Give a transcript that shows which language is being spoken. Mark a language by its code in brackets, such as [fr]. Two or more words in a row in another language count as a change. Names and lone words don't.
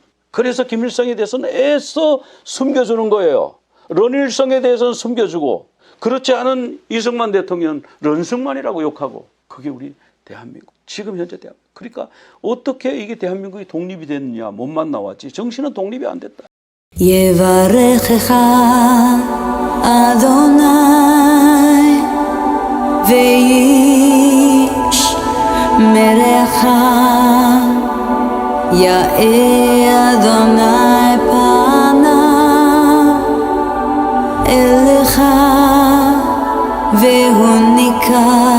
[ko] 그래서 김일성에 대해서는 애써 숨겨주는 거예요. 런일성에 대해서는 숨겨주고 그렇지 않은 이승만 대통령은 런승만이라고 욕하고 그게 우리 대한민국. 지금 현재 대한민국. 그러니까 어떻게 이게 대한민국이 독립이 됐느냐. 몸만 나왔지. 정신은 독립이 안 됐다. [he] יברכך אדוני וישמרך יאר אדוני פניו אליך והוניק